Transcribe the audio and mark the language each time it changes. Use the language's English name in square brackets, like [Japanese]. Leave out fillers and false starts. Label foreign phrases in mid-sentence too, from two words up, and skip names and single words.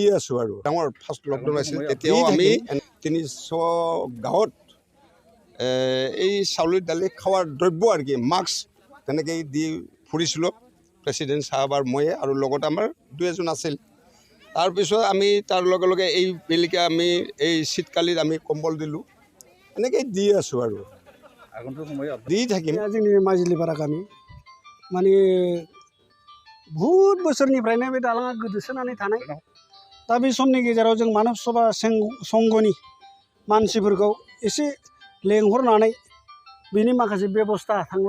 [Assamese] আছোঁ আৰু ডাঙৰ ফাৰ্ষ্ট লকডাউন আছিল তেতিয়াও আমি 300 গাঁৱত এই চাউল দালি খাৱাৰ দ্ৰব্য আৰু কি মাস্ক তেনেকৈ দি ফুৰিছিলোঁ প্ৰেচিডেণ্ট চাহাব আৰু ময়ে আৰু লগত আমাৰ 2 এজন আছিল তাৰপিছত আমি তাৰ লগে লগে এই বেলিকা আমি এই শীতকালিত আমি কম্বল দিলোঁ এনেকৈ দি আছোঁ আৰু দি থাকিম [Bodo] जोंनि माजिलिपारा गामि माने बहुत बोसोरनिफ्रायनो बे दालाङा गोदोसोनानै थानाय दा बे समनि गेजेराव जों मानब सभा संघनि मानसिफोरखौ एसे लेंहरनानै बेनि माखासे बेबस्था थांलाय